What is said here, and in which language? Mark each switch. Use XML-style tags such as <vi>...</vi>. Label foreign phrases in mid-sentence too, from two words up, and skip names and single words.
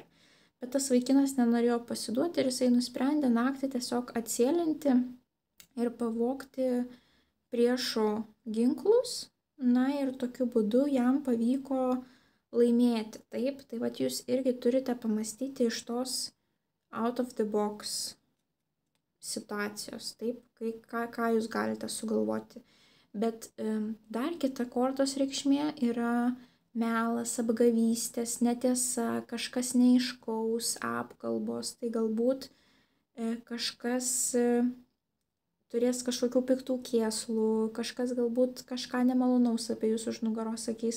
<lt>Bet tas vaikinas nenorėjo pasiduoti ir jisai nusprendė naktį tiesiog atsėlinti ir pavogti priešo ginklus. Na ir tokiu būdu jam pavyko laimėti. Taip, tai vat jūs irgi turite pamastyti iš tos</lt> <en>out of the box situacijos,</en> <lt>taip, ką jūs galite sugalvoti. Bet dar kita kortos reikšmė yra melas, apgavystės, netiesa, kažkas neaiškaus, apkalbos. Tai galbūt kažkas turės kažkokių piktų kėslų, kažkas galbūt kažką nemalonaus apie jūs už nugaros sakys.</lt>